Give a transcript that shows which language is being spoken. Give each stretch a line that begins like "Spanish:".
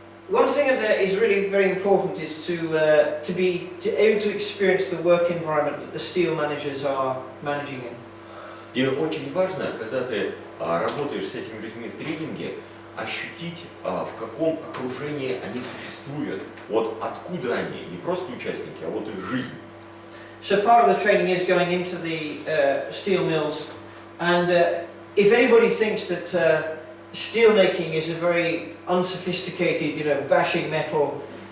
English: One thing that is really very important is to be able to experience the work environment that the steel managers are managing in.
Russian: И очень важно, когда ты работаешь с этими людьми в тренинге, ощутить, в каком окружении они существуют, вот откуда они, не просто участники, а вот их жизнь.
English: So part of the training is going into the steel mills, and if anybody thinks that steel making is a very unsophisticated, you know, bashing metal.